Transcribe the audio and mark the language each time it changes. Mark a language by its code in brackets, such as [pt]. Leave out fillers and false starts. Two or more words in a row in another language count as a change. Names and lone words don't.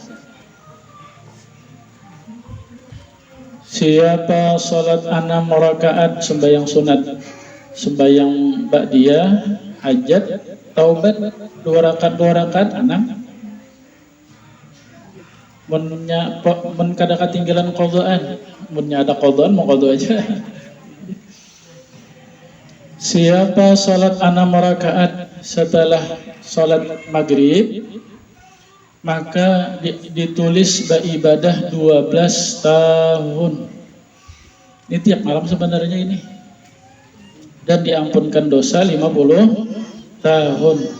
[id] Siapa sholat 6 rakaat sembahyang sunat, sembahyang ba'diyah, hajat, taubat 2 rakaat 6. [bjn] Men kada ketinggalan qadaan, munnya ada qadaan mau qada aja. [id] Siapa salat 6 rakaat setelah salat maghrib, maka ditulis beribadah 12 tahun. Ini tiap malam sebenarnya ini. Dan diampunkan dosa 50 tahun.